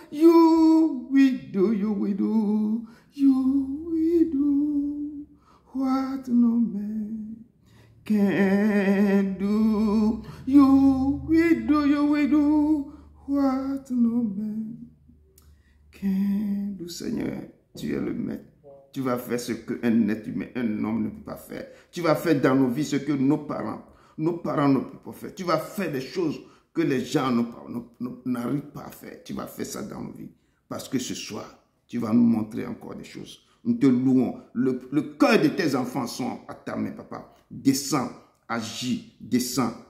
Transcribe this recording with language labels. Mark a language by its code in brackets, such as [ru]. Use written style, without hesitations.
[en] You will do, you will do, you will do what no man can do. You will do, you will do what no man can do. [fr] Seigneur, tu es le maître. Tu vas faire ce qu'un être humain, un homme ne peut pas faire. Tu vas faire dans nos vies ce que nos parents ne peuvent pas faire. Tu vas faire des choses que les gens n'arrivent pas à faire. Tu vas faire ça dans nos vies. Parce que ce soir, tu vas nous montrer encore des choses. Nous te louons. Le cœur de tes enfants sont à ta main, papa. Descends, agis, descends.